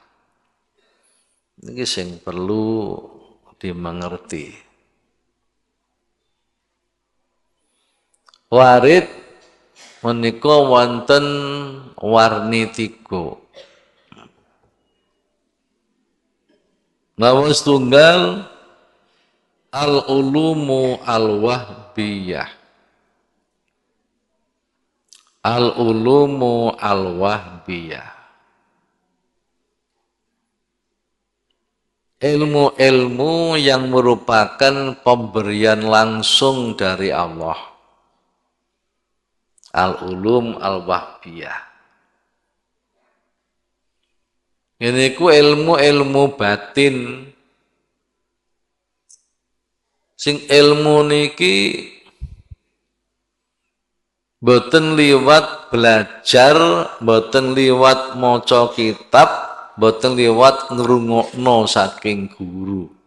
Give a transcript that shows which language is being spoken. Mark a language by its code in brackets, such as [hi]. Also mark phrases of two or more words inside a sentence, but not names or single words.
[jv] Niki sing perlu dimengerti. Warid menika wonten warni 3. Nama setunggal [ar] العلوم الوهبية. العلوم الوهبية. [id] Ilmu-ilmu yang merupakan pemberian langsung dari Allah. [ar] العلوم الوهبية. [id] Ini ku ilmu-ilmu batin. [jv] Sing ilmu niki boten liwat belajar, boten liwat maca kitab, boten liwat ngrungokno saking guru.